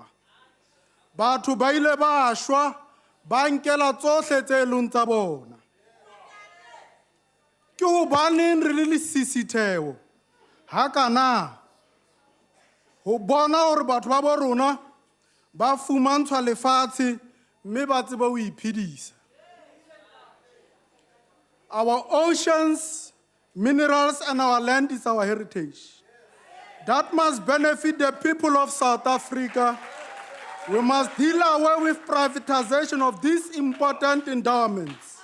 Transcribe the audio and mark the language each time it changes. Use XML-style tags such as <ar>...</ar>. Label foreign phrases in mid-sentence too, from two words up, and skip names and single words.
<st>Batho ba ile ba shwa ba nkela tsohle tse leng tsa bona. Ke hobaneng re le lesisitheo hakana ho bona hore batho ba bo rona ba fumantshwa lefatshe mme ba tseba ho iphedisa.</st> <en>Our oceans, minerals and our land is our heritage. That must benefit the people of South Africa. We must deal away with privatization of these important endowments.</en>